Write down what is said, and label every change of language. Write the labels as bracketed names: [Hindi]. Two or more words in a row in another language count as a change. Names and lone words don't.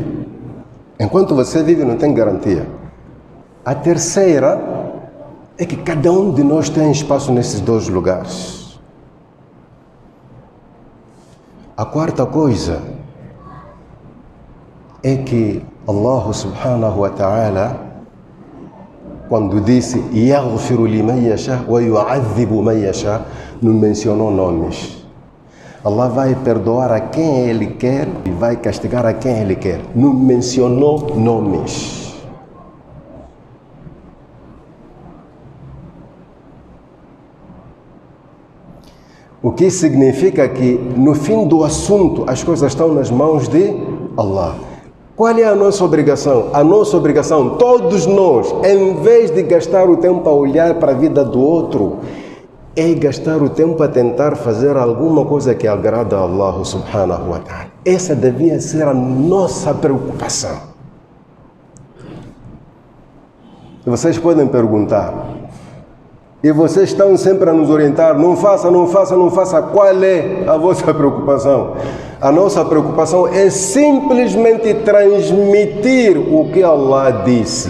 [Portuguese] Enquanto você vive não tem garantia. A terceira é que cada um de nós tem espaço nesses dois lugares. A quarta coisa é que [Arabic] الله سبحانه وتعالى, [Portuguese] quando disse [Arabic] يغفر لمن يشاء ويعذب من يشاء, [Portuguese] não mencionou nomes. Allah vai perdoar a quem Ele quer e vai castigar a quem Ele quer. Não mencionou nomes. O que significa que, no fim do assunto, as coisas estão nas mãos de Allah. Qual é a nossa obrigação? A nossa obrigação, todos nós, em vez de gastar o tempo a olhar para a vida do outro, é gastar o tempo a tentar fazer alguma coisa que agrada a [Arabic] الله سبحانه وتعالى. [Portuguese] Essa devia ser a nossa preocupação. E vocês podem perguntar, e vocês estão sempre a nos orientar, não faça, não faça, não faça. Qual é a vossa preocupação? A nossa preocupação é simplesmente transmitir o que Allah disse.